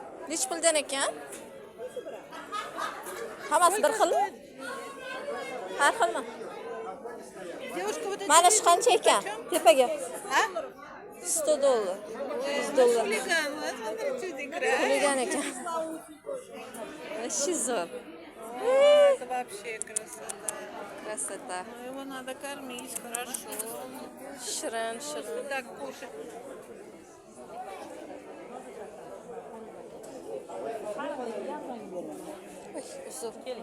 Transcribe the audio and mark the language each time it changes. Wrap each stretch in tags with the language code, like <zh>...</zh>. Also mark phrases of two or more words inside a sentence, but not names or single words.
<uz>Nech puldan ekan? Hammasi bir xilmi? Har xilmi?</uz> <ru>Девушка, вот эти</ru> <uz>Mana shu qancha ekan? Tepaga.</uz> <ru>А? $100. $100. Хулиган, вот смотрите, что играет.</ru> <uz>Xuligan ekan. Вообще zo'r.</uz> <ru>Это вообще красота. Krasota. Но его надо кормить хорошо.</ru> <uz>Shirin, shirin.</uz> <ru>Так кушать.</ru> <uz>Ой, uzun.</uz>